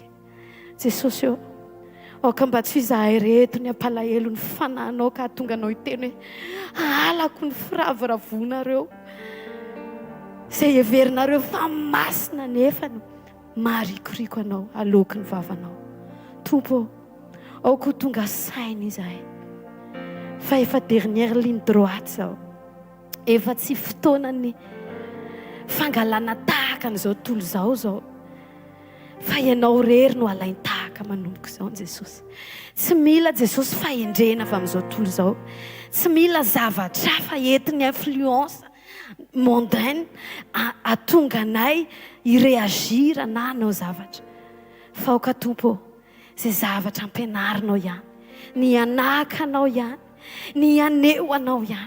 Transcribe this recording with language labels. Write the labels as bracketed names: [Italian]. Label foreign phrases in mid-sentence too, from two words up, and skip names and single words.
[Malagasy] Jesosy eo aoka mba tsy izahay reto ny ampalahelo ny fananao ka tonga anao hiteny hoe alako ny firavoravonareo izay heverinareo fa masina nefa maharikoriko anao aloky ny vavanao. Tompo aoko tonga saina izahay fa efa [French] dernière ligne droite [Malagasy] zao, efa tsy fotoanany fangalana tahaka n'izao tontolo zao fa ianao rery no alainy tahaka manomboka izao Jesosy. Tsy mila Jesosy fahendrena avy amin'izao tontolo izao, tsy mila zavatra fa entiny [French] influence mondaine [Malagasy] atonga anay ireagira na anao zavatra fa aoka tompo izay zavatra ampianarinao ihany, ny anakanao ihany, ny aneo anao ihany.